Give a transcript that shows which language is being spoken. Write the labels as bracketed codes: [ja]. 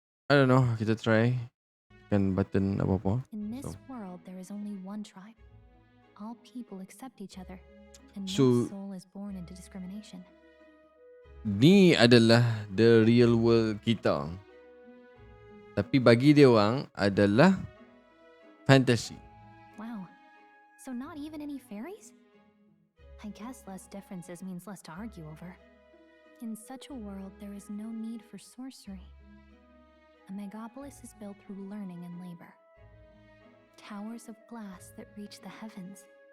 [en] I don't know, kita try. [ms] Tekan button apa-apa. [en] In this world, there is only one tribe. All people accept each other, and So- no soul is born into discrimination. [ms] Ni adalah [en] the real world [ms] kita. Tapi bagi dia orang adalah fantasy. [en] Wow. So not even any fairies? I guess less differences means less to argue over. In such a world, there is no need for sorcery. A megapolis is built through learning and labor. Towers of glass that reach the heavens.